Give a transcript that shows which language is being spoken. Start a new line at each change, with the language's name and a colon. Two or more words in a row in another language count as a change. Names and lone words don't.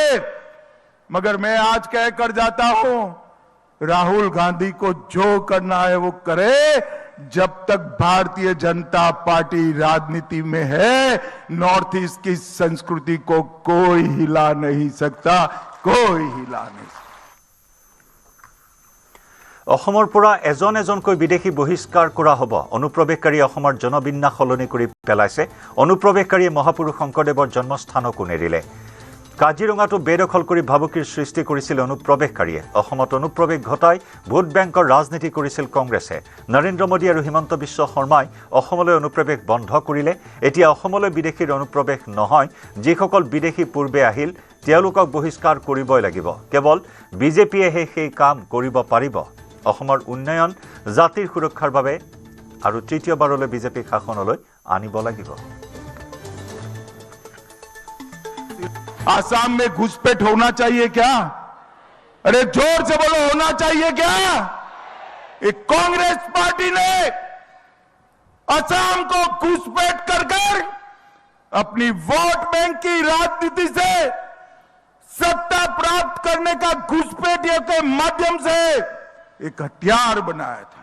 Hindi: मगर मैं आज कहकर जाता हूं, राहुल गांधी को जो करना है वो करे। जब तक भारतीय जनता पार्टी राजनीति में है, नॉर्थ ईस्ट की संस्कृति को कोई हिला नहीं सकता, कोई हिला नहीं सकता।
Assamese: অসমৰ পৰা এজন এজনকৈ বিদেশী বহিষ্কাৰ কৰা হ'ব। অনুপ্ৰৱেশকাৰী অসমৰ জনবিন্যাস সলনি কৰি পেলাইছে। অনুপ্ৰৱেশকাৰীয়ে মহাপুৰুষ শংকৰদেৱৰ জন্মস্থানকো নেৰিলে। কাজিৰঙাটো বেদখল কৰি ভাবুকিৰ সৃষ্টি কৰিছিল অনুপ্ৰৱেশকাৰীয়ে। অসমত অনুপ্ৰৱেশ ঘটাই ভোট বেংকৰ ৰাজনীতি কৰিছিল কংগ্ৰেছে। নৰেন্দ্ৰ মোদী আৰু হিমন্ত বিশ্ব শৰ্মাই অসমলৈ অনুপ্ৰৱেশ বন্ধ কৰিলে। এতিয়া অসমলৈ বিদেশীৰ অনুপ্ৰৱেশ নহয়, যিসকল বিদেশী পূৰ্বে আহিল তেওঁলোকক বহিষ্কাৰ কৰিবই লাগিব। কেৱল বিজেপিয়েহে সেই কাম কৰিব পাৰিব। অসমৰ উন্নয়ন জাতিৰ সুৰক্ষাৰ বাবে আৰু তৃতীয়বাৰলৈ বিজেপি শাসনলৈ আনিব লাগিব।
Hindi: आसाम में घुसपैठ होना चाहिए क्या? अरे जोर से बोलो, होना चाहिए क्या? एक कांग्रेस पार्टी ने असम को घुसपैठ कर अपनी वोट बैंक की राजनीति से सत्ता प्राप्त करने का घुसपैठियों के माध्यम से एक हथियार बनाया था।